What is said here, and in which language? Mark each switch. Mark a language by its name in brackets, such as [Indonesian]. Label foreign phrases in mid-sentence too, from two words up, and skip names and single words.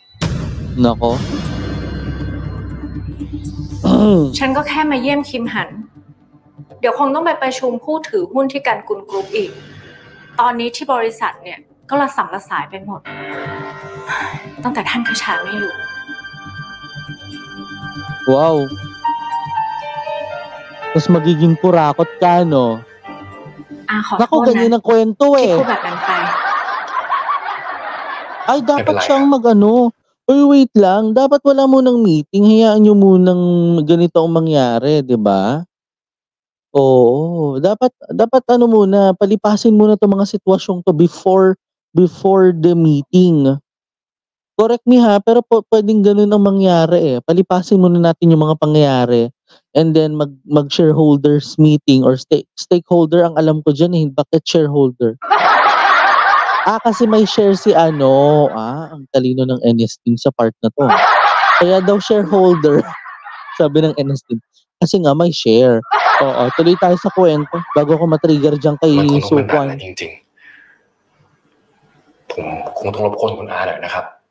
[Filipino] Nako. [Thai] ฉันก็แค่มาเยี่ยมคิมหัน เดี๋ยวคงต้องไปประชุมผู้ถือหุ้นที่การกุลกรุ๊ปอีก ตอนนี้ที่บริษัทเนี่ยก็ระสำระสายไปหมด ตั้งแต่ท่านคชาไม่อยู่ Wow. [Filipino] Tapos magiging kurakot ka, no? [Thai] ขอโท [Filipino] Naku, [Thai] ษนะ [Filipino] ganyan ang kwento [Thai] ที่ [Filipino] eh. [Thai] พูดแบบนั้นไป [Filipino] Ay, dapat May siyang mag-ano. Uy, wait lang. Dapat wala munang meeting. Hayaan nyo munang ganito ang mangyari, di ba? Oo. Dapat ano muna, palipasin muna itong mga sitwasyong to [English] before the meeting. Correct me [Filipino] ha, pero pwedeng ganun ang mangyari eh. Palipasin muna natin yung mga pangyayari and then mag- [English] shareholders meeting [Filipino] or stakeholder ang alam ko dyan eh. Bakit shareholder? Kasi may share si ano. Ang talino ng NS team sa part na to. Kaya daw shareholder, sabi ng NS team. Kasi nga may share. Oo, tuloy tayo sa kwento bago ko matrigger dyan kay [Thai] มันคงต้องเป็นแบบ Sukwan. นั้นจริงๆ ผมคงต้องรบกวนคุณอาหน่อยนะครับ